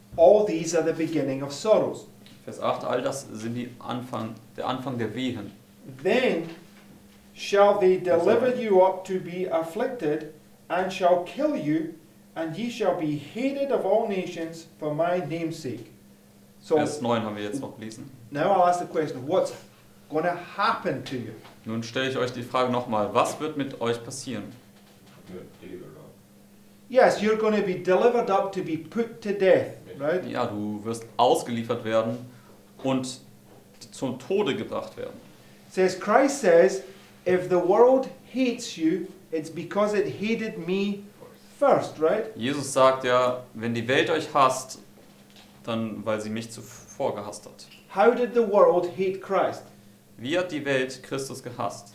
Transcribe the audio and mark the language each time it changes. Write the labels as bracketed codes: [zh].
[en] All these are the beginning of sorrows. [de] Vers 8, all das sind der Anfang der Wehen. [en] Then shall they deliver you up to be afflicted, and shall kill you, and ye shall be hated of all nations for my name's sake. So [de] Vers 9 haben wir jetzt noch gelesen. [en] now I'll ask the question, what's going to happen to you? [de] Nun stelle ich euch die Frage nochmal, was wird mit euch passieren? [en] You're delivered up. Yes, you're going to be delivered up to be put to death, right? [de] Ja, du wirst ausgeliefert werden und zum Tode gebracht werden. [en] It says, Christ says, if the world hates you, it's because it hated me first, right? [de] Jesus sagt ja, wenn die Welt euch hasst, dann weil sie mich zuvor gehasst hat. [en] How did the world hate Christ? [de] Wie hat die Welt Christus gehasst?